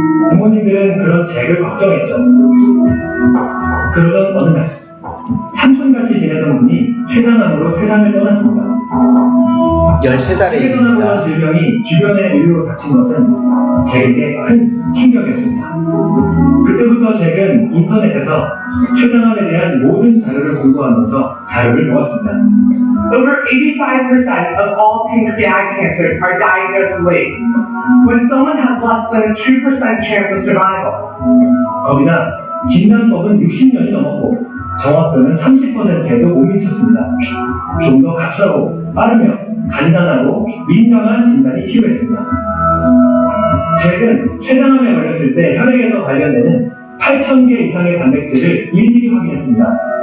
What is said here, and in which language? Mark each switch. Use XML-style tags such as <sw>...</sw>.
<ko>부모님들은 그런 잭을 걱정했죠. 그러던 어느 날 삼촌같이 지내던 분이 췌장암으로 세상을 떠났습니다. 13살의 세계에서 일입니다. 나오는 질병이 주변의 인류로 닥친 것은 잭에게 큰 충격이었습니다. 그때부터 잭은 인터넷에서 췌장암에 대한 모든 자료를 공부하면서 자료를 모았습니다.</ko> <en>Over 85% of all pancreatic cancers are diagnosed late, when someone has less than a 2% chance of survival.</en> <ko>거기다 진단법은 60년이 넘었고 정확도는 30%에도 못 미쳤습니다. 좀 더 값싸고 빠르며 간단하고 민감한 진단이 필요했습니다. 잭은 췌장암에 걸렸을 때 혈액에서 발견되는 8,000개 이상의 단백질을 일일이 확인했습니다.</ko>